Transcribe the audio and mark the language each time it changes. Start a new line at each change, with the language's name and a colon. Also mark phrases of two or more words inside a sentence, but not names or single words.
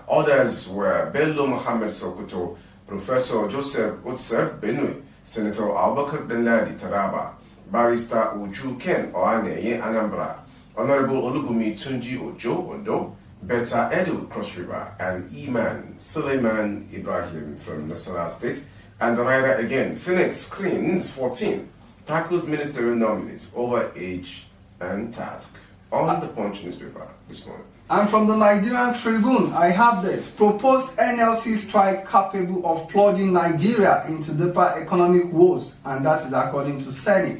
English: Others were Bello Mohammed Sokoto, Professor Joseph Utsef Benue, Senator Abubakar Denladi Taraba, Barrister Uju Ken Oaneye Anambra, Honorable Olubumi Tunji Ojo Odo, Beta Edu Cross River, and Iman Suleiman Ibrahim from Nasarawa State. And the writer again, Senate screens 14, tackles ministerial nominees over age and task. on the Punch newspaper this morning. And from the Nigerian Tribune, I have this. Proposed NLC strike capable of plunging Nigeria into deeper economic woes, and that is according to Senate.